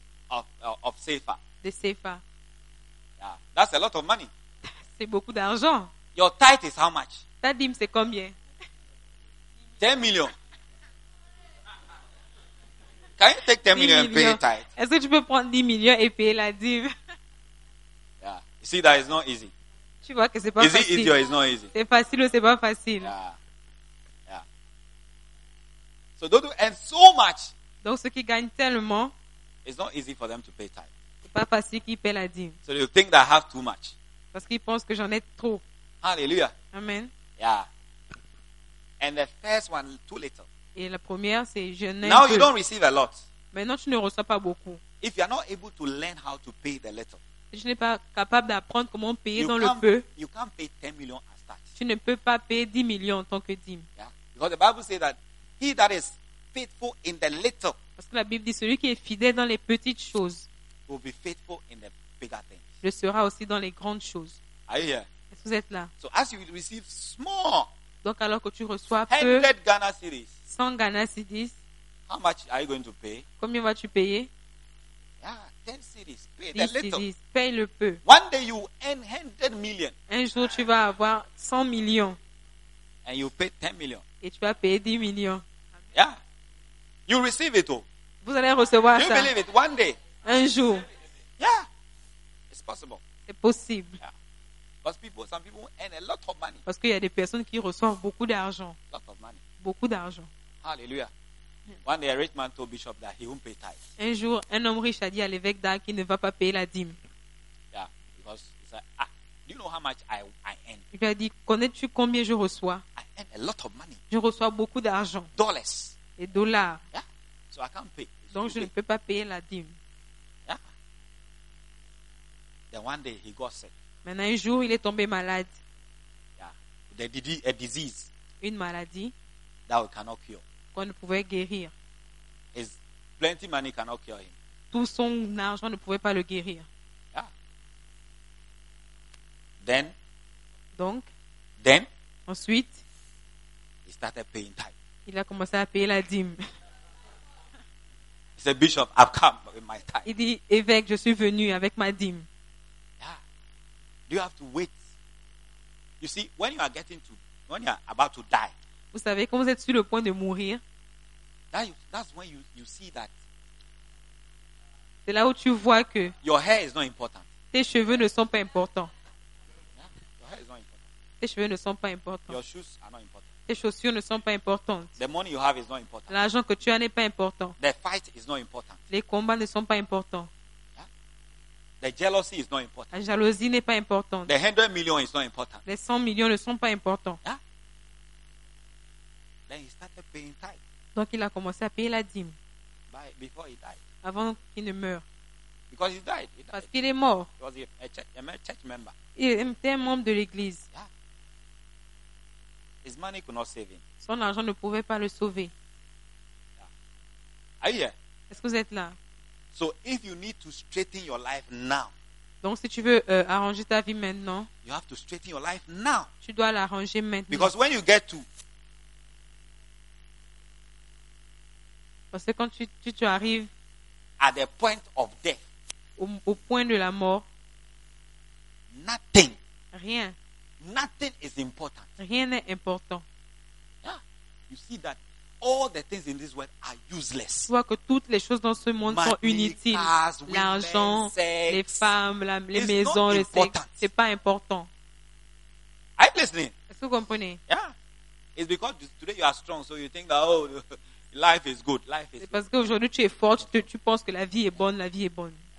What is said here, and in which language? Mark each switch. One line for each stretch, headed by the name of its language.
English: Of Sefa.
French: De Sefa.
English: Yeah, that's a lot of money.
French: C'est beaucoup d'argent.
English: Your tithe is how much?
French: Ta dîme, c'est combien?
English: 10 millions. Can you take 10 million and pay a tithe?
French: Est-ce que tu peux prendre 10 millions et payer la dîme?
English: Yeah. You see that it's not easy.
French: Tu vois que c'est pas
English: facile. Is it easy or it's not easy?
French: C'est facile ou c'est pas facile?
English: Yeah. Yeah. So don't do, and so much.
French: Donc ceux qui gagnent tellement.
English: It's not easy for them to pay tithe.
French: C'est pas facile qu'ils paient la dîme.
English: So they think that I have too much.
French: Parce qu'ils pensent que j'en ai trop.
English: Hallelujah. Amen. Yeah. And the first one, too little.
French: Et la première, c'est je n'ai
English: now you don't receive a lot.
French: Maintenant, tu ne reçois pas beaucoup.
English: If you are not able to learn how to pay the little,
French: je n'ai pas capable d'apprendre comment payer dans le peu.
English: You can't pay 10 million as tax.
French: Tu ne peux pas payer 10 millions en tant que dîme.
English: Yeah. Because the Bible says that he that is faithful in the little.
French: Parce que la Bible dit celui qui est fidèle dans les petites choses
English: will be faithful in the bigger things.
French: Le sera aussi dans les grandes choses.
English: Are you here?
French: Est-ce que vous êtes là?
English: So as you receive small.
French: Donc alors que tu reçois 100 peu.
English: Ghana cedis. 100 Ghana cedis. How much are you going to pay?
French: Combien vas-tu payer?
English: Yeah, 10 cedis. Pay the little. 10 cedis.
French: Paye le peu.
English: One day you earn 100 million.
French: Un jour tu vas avoir 100 millions.
English: And you pay 10 million.
French: Et tu vas payer 10 millions.
English: Yeah. You receive it all.
French: Vous allez recevoir
English: you
French: ça.
English: You believe it one day.
French: Un jour.
English: Yeah. It's possible.
French: C'est possible.
English: Yeah. Because people, some people earn a lot of money.
French: Parce qu'il y a des personnes qui reçoivent beaucoup d'argent.
English: Lot of money.
French: Beaucoup d'argent.
English: Hallelujah. One day a rich man told Bishop that he won't pay tithe.
French: Un jour, un homme riche a dit à l'évêque d'Ar qu'il ne va pas payer la dîme.
English: Yeah, because he said, do you know how much I earn?
French: Il a dit, connais-tu combien je reçois?
English: I earn a lot of money.
French: Je reçois beaucoup d'argent.
English: Dollars.
French: Et dollars.
English: Yeah. So I can't pay.
French: Donc je ne peux pas payer la dîme.
English: Yeah. Then one day he got sick.
French: Maintenant, un jour, il est tombé malade.
English: Yeah. A disease.
French: Une maladie.
English: That we cannot cure.
French: Qu'on ne pouvait guérir.
English: His plenty money cannot cure him.
French: Tout son argent ne pouvait pas le guérir.
English: Yeah. Then.
French: Donc.
English: Then.
French: Ensuite.
English: He started paying tithe.
French: Il a commencé à payer la dîme.
English: He said, Bishop, I've come with my tithe.
French: Il dit, évêque, je suis venu avec ma dîme.
English: Do you have to wait? You see, when you are getting to, when you are about to die.
French: Vous savez, quand vous êtes sur le point de mourir.
English: That's when you see that.
French: C'est là où tu vois que.
English: Your hair is not important.
French: Tes cheveux ne sont pas importants.
English: Yeah, your hair is not important.
French: Tes cheveux ne sont pas importants.
English: Your shoes are not important.
French: Tes chaussures ne sont pas importantes.
English: The money you have is not important.
French: L'argent que tu as n'est pas important.
English: The fight is not important.
French: Les combats ne sont pas importants.
English: The jealousy is not important.
French: La jalousie n'est pas importante.
English: The 100 million is not important.
French: Les 100 millions ne sont pas importants.
English: Yeah. Then he started paying tithe.
French: Donc il a commencé à payer la dîme.
English: Before he died.
French: Avant qu'il ne meure.
English: Because he died. He died.
French: Parce qu'il est mort.
English: He was a church member.
French: Il était un membre de l'église.
English: Yeah. His money could not save him.
French: Son argent ne pouvait pas le sauver.
English: Yeah. Are you here?
French: Est-ce que vous êtes là?
English: So if you need to straighten your life now,
French: donc si tu veux arranger ta vie maintenant,
English: you have to straighten your life now.
French: Tu dois l'arranger maintenant.
English: Because when you get to,
French: parce que quand tu arrives
English: at the point of death,
French: au point de la mort,
English: nothing,
French: rien,
English: nothing is important.
French: Rien n'est important.
English: Yeah, you see that. All the things in this world are useless.
French: Tu vois que toutes les choses dans ce monde
English: money,
French: sont inutiles.
English: Cars,
French: l'argent,
English: women, sex,
French: les femmes, les maisons, le
English: important.
French: Sexe, c'est pas important.
English: Are you listening?
French: Est-ce que vous comprenez?
English: Yeah. It's because today you are strong, so you think that oh, Life is good. Life is.
French: C'est parce qu'aujourd'hui tu es fort, tu penses que la vie est bonne, la vie est bonne.